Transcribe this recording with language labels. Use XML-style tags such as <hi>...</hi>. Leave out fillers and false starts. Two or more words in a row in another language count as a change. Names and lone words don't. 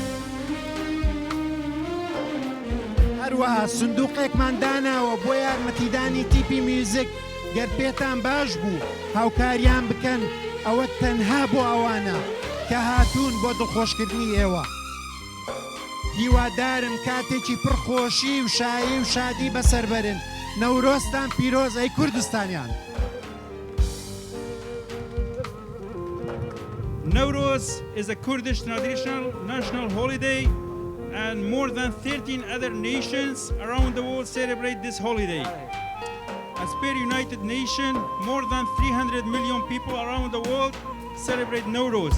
<ckb>هەروەها سندوقێکمان داناوە بۆ یارمەتیدانی تیپی میوزیک گەر پێتان باش بوو هاوکاریان بکەن، ئەوە تەنها بۆ ئەوانە کە هاتوون بۆ دڵخۆشکردنی ئێوە. هیوادارم کاتێکی پڕخۆشی و شایی و شادی بەسەربەرن. نەورۆزتان پیرۆز ئەی کوردستانیان.</ckb> <en>Nowruz is a Kurdish traditional national holiday, and more than 13 other nations around the world celebrate this holiday. As per United Nations, more than 300 million people around the world celebrate Nowruz.</en>